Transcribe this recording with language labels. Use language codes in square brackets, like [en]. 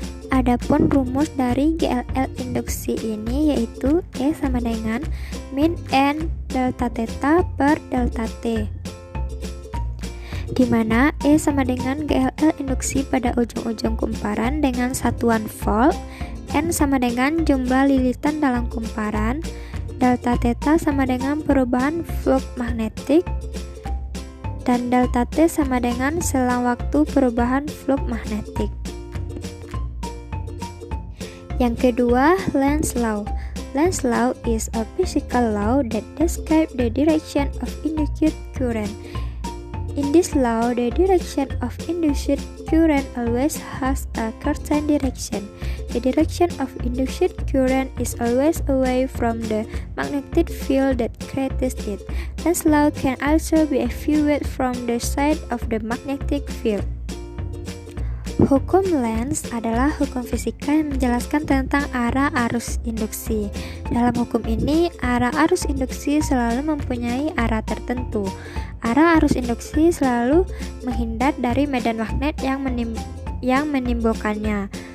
[id] Adapun rumus dari GLL induksi ini yaitu E sama dengan min N delta theta per delta T, di mana E sama dengan GLL induksi pada ujung-ujung kumparan dengan satuan volt, N sama dengan jumlah lilitan dalam kumparan, delta theta sama dengan perubahan flux magnetik, dan delta T sama dengan selang waktu perubahan flux magnetik. Yang kedua, [en] Lenz's law. Lenz's law is a physical law that describes the direction of induced current. In this law, the direction of induced current always has a certain direction. The direction of induced current is always away from the magnetic field that creates it. Lenz's law can also be viewed from the side of the magnetic field. [id] Hukum Lenz adalah hukum fisika yang menjelaskan tentang arah arus induksi. Dalam hukum ini, arah arus induksi selalu mempunyai arah tertentu. Arah arus induksi selalu menghindar dari medan magnet yang menimbulkannya.